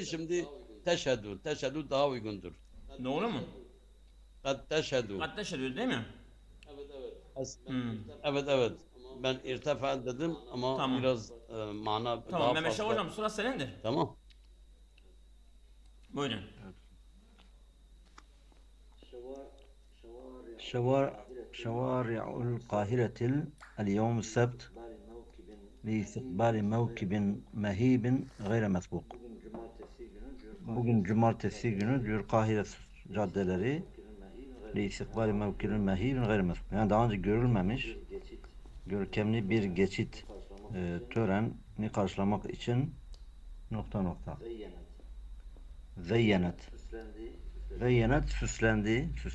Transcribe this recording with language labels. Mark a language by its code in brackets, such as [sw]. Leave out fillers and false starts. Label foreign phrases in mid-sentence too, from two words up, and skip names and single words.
[tr] Şimdi teşhedü daha uygundur. Doğru mu? [ar] قد تشهد. قد تشهد [tr] değil mi? Evet. Ben irtifa dedim ama Tamam. biraz mana Tamam daha Mehmet Şah fazla. hocam, sıra senindir. Tamam. Buyurun. [ar] شوارع القاهرة اليوم السبت لاستقبال موكب مهيب غير مسبوق. [tr] Bugün cumartesi günü diyor, Kahire caddeleri [ar] استقبال موكب مهيب غير مسبوق. [tr] Yani daha önce görülmemiş görkemli bir geçit töreni karşılamak için ... Zeyyenet süslendi.